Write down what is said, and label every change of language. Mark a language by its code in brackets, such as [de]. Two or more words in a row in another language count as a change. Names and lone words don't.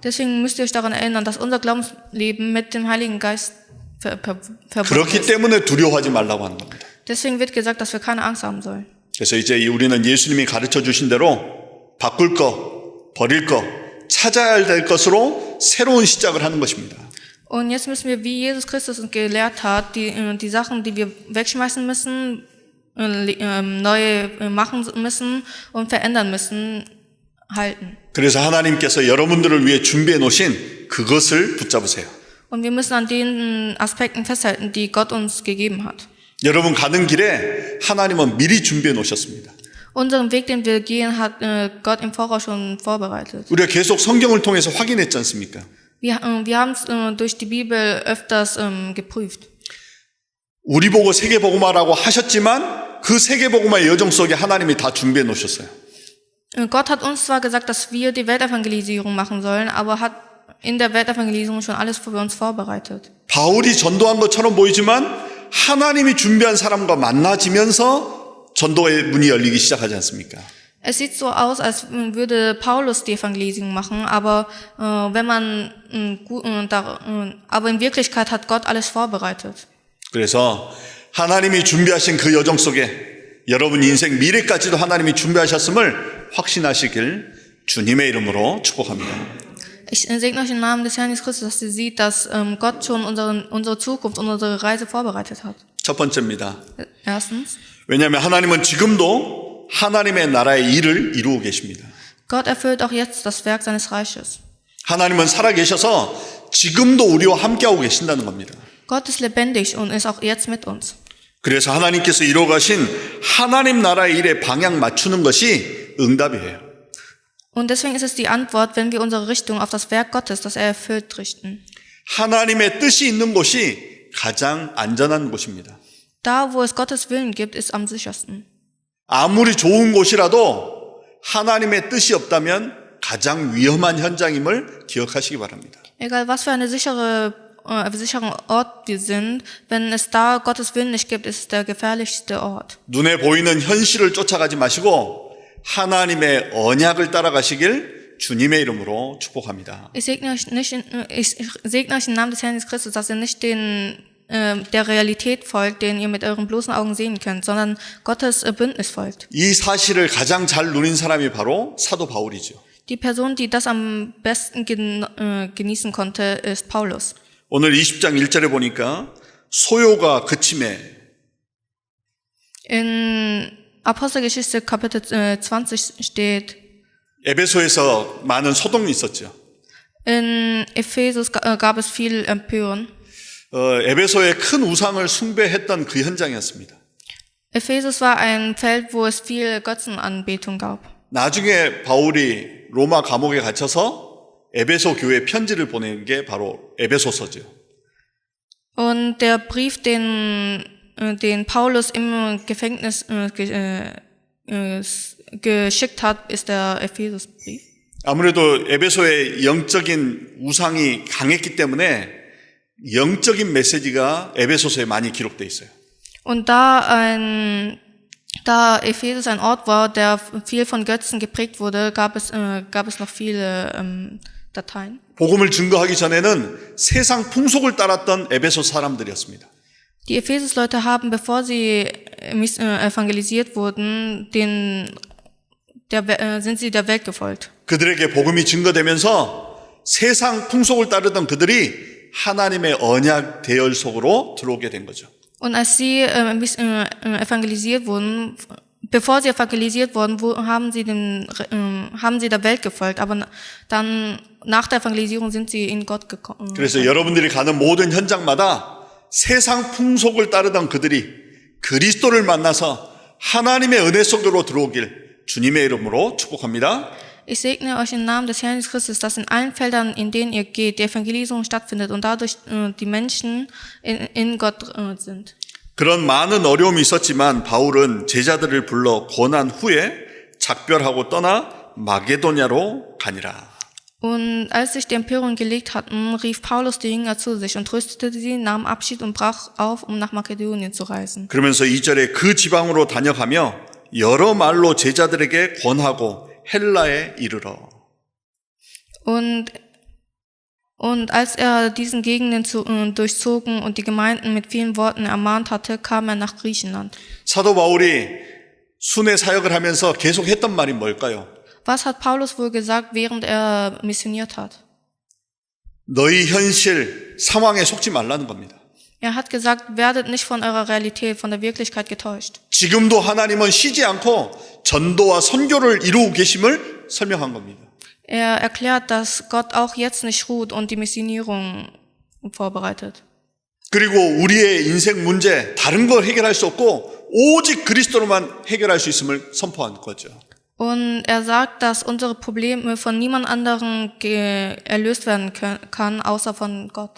[de] Deswegen müsst ihr euch daran erinnern, dass unser Glaubensleben mit dem Heiligen Geist verbunden [ko] 그렇기 [de] ist. [ko] 때문에 두려워하지 말라고 하는 겁니다. [de] Deswegen wird gesagt, dass wir keine Angst haben sollen. [ko] 그래서 이제 우리는 예수님이 가르쳐 주신 대로 바꿀 거, 버릴 거, 찾아야 될 것으로 새로운 시작을 하는 것입니다. [de] Und jetzt müssen wir, wie Jesus Christus uns gelehrt hat, die Sachen, die wir wegschmeißen müssen, neu machen müssen und verändern müssen, halten. [ko] 그래서 하나님께서 여러분들을 위해 준비해 놓으신 그것을 붙잡으세요. [de] Und wir müssen an den Aspekten festhalten, die Gott uns gegeben hat. [ko] 여러분 가는 길에 하나님은 미리 준비해 놓으셨습니다. [de] Unseren Weg, den wir gehen, hat Gott im Voraus schon vorbereitet. [ko] 우리가 계속 성경을 통해서 확인했지 않습니까? [de] Wir haben es durch die Bibel öfters geprüft. [ko] 우리 보고 세계복음화라고 하셨지만 그 세계복음화의 여정 속에 하나님이 다 준비해 놓으셨어요. [de] Gott hat uns zwar gesagt, dass wir die Weltevangelisierung machen sollen, aber hat in der Weltevangelisierung schon alles für uns vorbereitet. [ko] 바울이 전도한 것처럼 보이지만 하나님이 준비한 사람과 만나지면서 전도의 문이 열리기 시작하지 않습니까? [de] Es sieht so aus, als würde Paulus die Evangelisierung machen, aber aber in Wirklichkeit hat Gott alles vorbereitet. [ko] 그래서 하나님이 준비하신 그 여정 속에 여러분 인생 미래까지도 하나님이 준비하셨음을 확신하시길 주님의 이름으로 축복합니다. [de] Ich segne euch im Namen des Herrn Jesus Christus, dass ihr seht, dass Gott schon unsere Zukunft und unsere Reise vorbereitet hat. [ko] 첫 번째입니다. [de] Erstens, [ko] 왜냐하면 하나님은 지금도 하나님의 나라의 일을 이루고 계십니다. [de] Gott erfüllt auch jetzt das Werk seines Reiches. [ko] 하나님은 살아계셔서 지금도 우리와 함께하고 계신다는 겁니다. [de] Gott ist lebendig und ist auch jetzt mit uns. [ko] 그래서 하나님께서 이루어가신 하나님 나라의 일에 방향 맞추는 것이 응답이에요. [de] Und deswegen ist es die Antwort, wenn wir unsere Richtung auf das Werk Gottes, das er erfüllt, richten. [ko] 하나님의 뜻이 있는 곳이 가장 안전한 곳입니다. [de] Da, wo es Gottes Willen gibt, ist am sichersten. [ko] 아무리 좋은 곳이라도 하나님의 뜻이 없다면 가장 위험한 현장임을 기억하시기 바랍니다. [de] Egal was für eine sicheren Ort wir sind, wenn es da Gottes Willen nicht gibt, ist es der gefährlichste Ort. [ko] 눈에 보이는 현실을 쫓아가지 마시고 하나님의 언약을 따라가시길 주님의 이름으로 축복합니다. [de] Ich segne euch im Namen des Herrn Jesus Christus, dass ihr nicht der Realität folgt, den ihr mit euren bloßen Augen sehen könnt, sondern Gottes Bündnis folgt. [ko] 이 사실을 가장 잘 누린 사람이 바로 사도 바울이죠. [de] Die Person, die das am besten genießen konnte, ist Paulus. [ko] 오늘 20장 1절에 보니까 소요가 그침에 [de] In Apostelgeschichte Kapitel 20 steht, [ko] 에베소에서 많은 소동이 있었죠. [de] in Ephesus gab es viel Empörung. [ko] 에베소에 큰 우상을 숭배했던 그 현장이었습니다. [de] Ephesus war ein Feld, wo es viel Götzenanbetung gab. [ko] 나중에 바울이 로마 감옥에 갇혀서 에베소 교회에 편지를 보낸 게 바로 에베소서죠. [de] Und der Brief, den Paulus im Gefängnis geschickt hat, ist der Ephesusbrief. [ko] 아무래도 에베소의 영적인 우상이 강했기 때문에 영적인 메시지가 에베소서에 많이 기록돼 있어요. [de] Und da Ephesus ein Ort war, der viel von Götzen geprägt wurde, gab es noch viele Dateien. [ko] 복음을 증거하기 전에는 세상 풍속을 따랐던 에베소 사람들이었습니다. [de] Die Ephesus-Leute haben, bevor sie evangelisiert wurden, sind sie der Welt gefolgt. [ko] 그들에게 복음이 증거되면서 세상 풍속을 따르던 그들이 하나님의 언약 대열 속으로 들어오게 된 거죠. [de] Und als sie evangelisiert wurden, bevor sie evangelisiert wurden, haben sie der Welt gefolgt, aber dann nach der Evangelisierung sind sie in Gott gekommen. [ko] 그래서 여러분들이 가는 모든 현장마다 세상 풍속을 따르던 그들이 그리스도를 만나서 하나님의 은혜 속으로 들어오길 주님의 이름으로 축복합니다. [de] Ich segne euch im Namen des Herrn Jesus Christus, dass in allen Feldern, in denen ihr geht, die Evangelisierung stattfindet und dadurch die Menschen in Gott sind. [ko] 그런 많은 어려움이 있었지만 바울은 제자들을 불러 권한 후에 작별하고 떠나 마게도냐로 가니라. [de] Und als sich die Empörung gelegt hatten, rief Paulus die Jünger zu sich und tröstete sie, nahm Abschied und brach auf, um nach Makedonien zu reisen. [ko] 그러면서 2절에 그 지방으로 다녀가며 여러 말로 제자들에게 권하고 헬라에 이르러. [de] Und als er diesen Gegenden durchzogen und die Gemeinden mit vielen Worten ermahnt hatte, kam er nach Griechenland. [ko] 사도 바울이 순회 사역을 하면서 계속 했던 말이 뭘까요? [de] Was hat Paulus wohl gesagt, während er missioniert hat? [ko] 너희 현실 상황에 속지 말라는 겁니다. [de] Er hat gesagt, werdet nicht von eurer Realität, von der Wirklichkeit getäuscht. [ko] 지금도 하나님은 쉬지 않고 전도와 선교를 이루고 계심을 설명한 겁니다. [de] Er erklärt, dass Gott auch jetzt nicht ruht und die Missionierung vorbereitet. [ko] 그리고 우리의 인생 문제 다른 걸 해결할 수 없고 오직 그리스도로만 해결할 수 있음을 선포한 거죠. [de] Und er sagt, dass unsere Probleme von niemand anderem erlöst werden kann, außer von Gott.